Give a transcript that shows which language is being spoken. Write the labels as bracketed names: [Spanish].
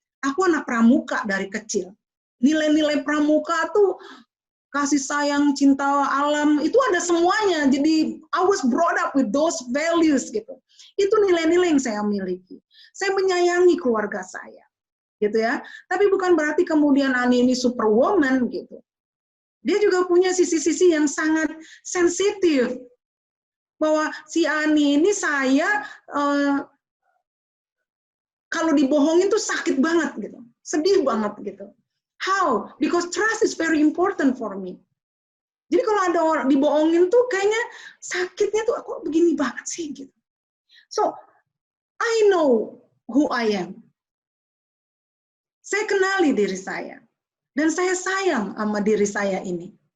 [Indonesian] Aku anak pramuka dari kecil. Nilai-nilai pramuka tuh kasih sayang, cinta alam, itu ada semuanya. [English] Jadi I was brought up with those values gitu. [Indonesian] Itu nilai-nilai yang saya miliki. Saya menyayangi keluarga saya. Gitu ya. Tapi bukan berarti kemudian Ani ini superwoman gitu. Dia juga punya sisi-sisi yang sangat sensitif. bahwa si Ani ini saya kalau dibohongin tuh sakit banget gitu, sedih banget gitu. [English] How? Because trust is very important for me. [Indonesian] Jadi kalau ada orang dibohongin tuh kayaknya sakitnya tuh kok begini banget sih gitu. [English] So I know who I am. [Indonesian] Saya kenali diri saya dan saya sayang sama diri saya ini.